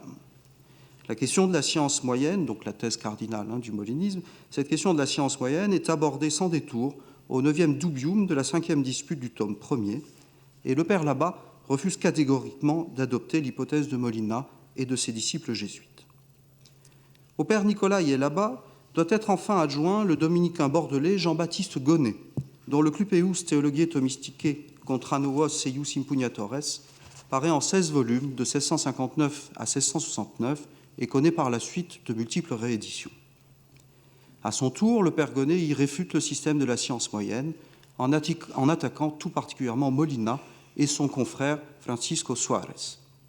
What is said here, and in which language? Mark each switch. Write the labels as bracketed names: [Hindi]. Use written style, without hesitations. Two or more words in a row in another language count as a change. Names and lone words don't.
[French] La question de la science moyenne, donc la thèse cardinale du molinisme, cette question de la science moyenne est abordée sans détour au 9e dubium de la 5e dispute du tome 1er, et le père Labat refuse catégoriquement d'adopter l'hypothèse de Molina et de ses disciples jésuites. Au père Nicolaï et Labat doit être enfin adjoint le dominicain bordelais Jean-Baptiste Gonnet, dont le Clupeus Theologiae Thomisticae contra novos eius impugnatores paraît en 16 volumes de 1659 à 1669 et connaît par la suite de multiples rééditions. À son tour, le père Gonnet y réfute le système de la science moyenne en attaquant tout particulièrement Molina et son confrère Francisco Suárez.